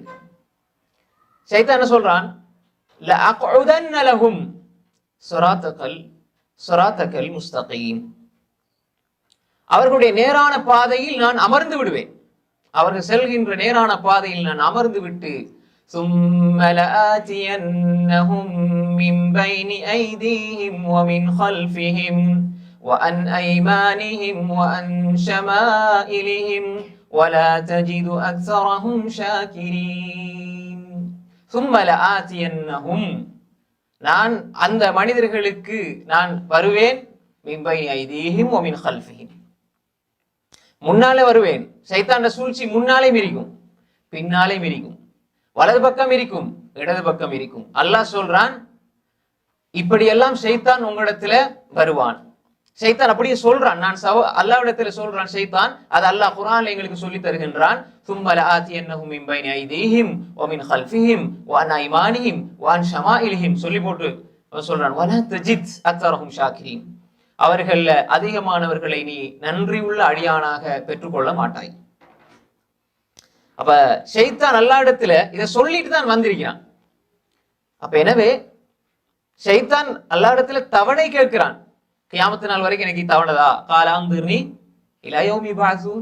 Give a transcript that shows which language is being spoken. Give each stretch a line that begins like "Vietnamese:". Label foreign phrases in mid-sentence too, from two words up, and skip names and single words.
Tamil: ஷைத்தான் சொல்றான்,
Arabic: لأقعدن لهم صراطك المستقيم,
Tamil: அவர்களுடைய நேரான பாதையில் நான் அமர்ந்து விடுவேன். அவர்கள் செல்கின்ற நேரான பாதையில் நான் அமர்ந்து விட்டு
Arabic: ثُمَّ لَآتِيَنَّهُم مِّن بَيْنِ أَيْدِيهِمْ وَمِنْ خَلْفِهِمْ وَعَنْ أَيْمَانِهِمْ وَعَنْ شَمَائِلِهِمْ وَلَا تَجِدُ أَكْثَرَهُمْ شَاكِرِينَ. ثُمَّ لَآتِيَنَّهُم,
Tamil: நான் அந்த மனிதர்களுக்கு நான் வருவேன்,
Arabic: من بين أيديهم ومن خلفهم,
Tamil: முன்னாலே வருவேன். ஷைத்தான சூழ்ச்சி முன்னாலே மிரிக்கும், பின்னாலே மிரிக்கும், வலது பக்கம் இருக்கும், இடது பக்கம் இருக்கும். அல்லாஹ் சொல்றான், இப்படியெல்லாம் ஷைத்தான் உங்களிடத்துல வருவான். ஷைத்தான் அப்படியே சொல்றான், நான் அல்லாஹ்விடத்துல சொல்றான் ஷைத்தான், அது அல்லாஹ் குர்ஆன்ல எங்களுக்கு சொல்லி தருகின்றான்.
Arabic: ثُمَّ لَآتِيَنَّهُم مِّن بَيْنِ أَيْدِيهِمْ وَمِنْ خَلْفِهِمْ وَعَنْ أَيْمَانِهِمْ وَعَنْ شَمَائِلِهِمْ
Tamil: சொல்லி போட்டு சொல்றான்,
Arabic: وَلَا تَجِدْ أَكْثَرَهُمْ شَاكِرِينَ,
Tamil: அவர்கள அதிகமானவர்களை நீ நன்றியுள்ள அடியானாக பெற்றுக்கொள்ள மாட்டாய். அப்ப ஷைத்தான் அல்லாஹ்விடத்துல இதை சொல்லிட்டு தான் வந்திருக்கிறான். அப்ப எனவே ஷைத்தான் அல்லாஹ்விடத்துல தவணை கேட்கிறான். கியாமத்து நாள் வரைக்கும் எனக்கு தவணைதா,
Arabic: قال أنظرني إلى يوم يبعثون.